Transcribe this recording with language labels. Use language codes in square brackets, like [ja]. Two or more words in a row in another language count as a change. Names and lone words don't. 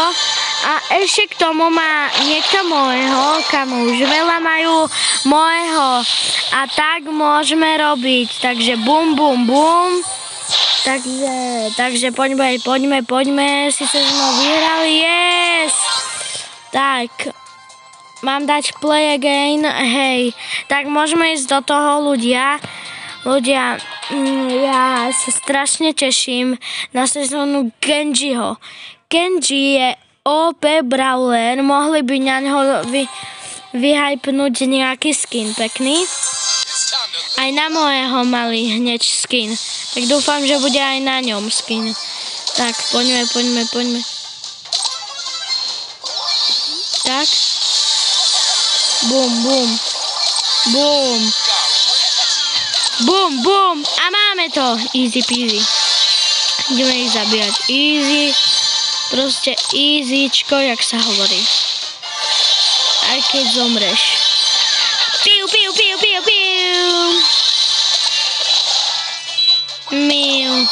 [sk] A ešte k tomu má niekto môjho, kam už veľa majú môjho. A tak môžeme robiť. Takže bum, bum, bum. Takže poďme. Sice sme vyhrali, yes! Tak, mám dať [en] play again, [sk] hej. Tak môžeme ísť do toho, ľudia. Ľudia, ja sa strašne teším na sezónu Genjiho. Genji je [en] OP brawler, [sk] mohli by na ňo vyhypnúť nejaký skin pekný. Aj na môjho mali hneď skin. Tak dúfam, že bude aj na ňom skin. Tak, poďme. Tak. Bum, bum. Bum. Bum, bum. A máme to. [en] Easy peasy. [sk] Ideme ich zabíjať. Easy. Proste easyčko, jak sa hovorí. Aj keď zomreš. Piu. Miu.